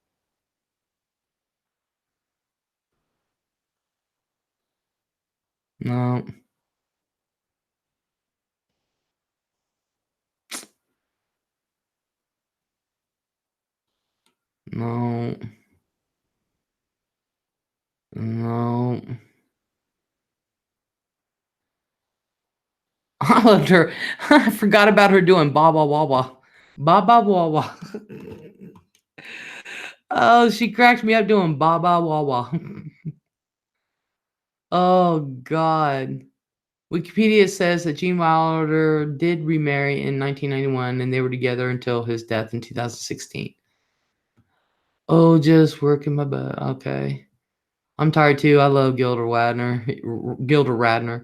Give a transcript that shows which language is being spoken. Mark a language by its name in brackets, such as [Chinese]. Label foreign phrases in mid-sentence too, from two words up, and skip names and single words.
[English] No, no, no. I loved her. I forgot about her doing ba ba wah wah. Ba ba wah wah. Oh, she cracked me up doing ba ba wah wah. Oh God. Wikipedia says that Gene Wilder did remarry in 1991 and they were together until his death in 2016. Oh, just working my butt. Okay. I'm tired too. I love Gilda Radner. Gilda Radner.